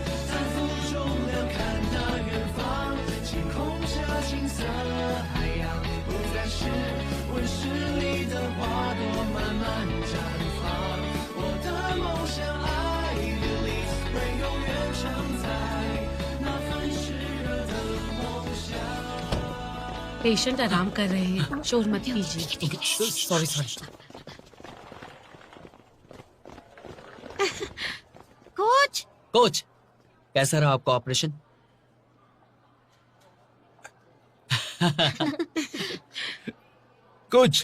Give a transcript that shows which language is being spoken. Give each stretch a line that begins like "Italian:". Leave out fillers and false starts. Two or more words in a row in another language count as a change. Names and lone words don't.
Chinese: 青色海洋不再是温室里的花朵慢慢绽放，我的梦想爱恋里会永远常在，那份炽热的梦想。
Hindi: पेशेंट आराम कर रहे हैं, शोर मत कीजिए।
English: sorry sorry.
Hindi: कोच कोच, कैसा रहा आपका ऑपरेशन? कुछ